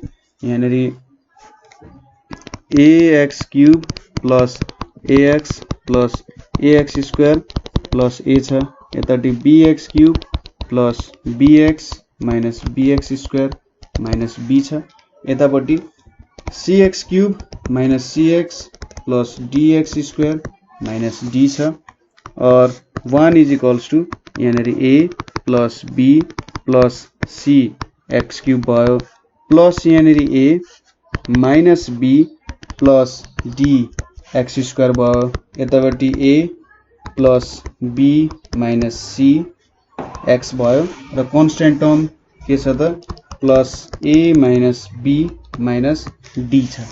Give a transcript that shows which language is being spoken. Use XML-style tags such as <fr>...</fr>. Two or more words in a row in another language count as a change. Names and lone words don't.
<ne>यहाँनेरि ax³ + ax + ax² + a छ। यतापट्टि bx³ + bx - bx² - b छ। यतापट्टि cx³ - cx + dx² - d छ। और 1 = यहाँनेरि a + b + c x³ भयो प्लस यहाँनेरि a - b + d x² भयो। यतापट्टि a + b - c x भयो र</ne> <en>constant term</en> <ne>के छ त +a - b - d छ।</ne>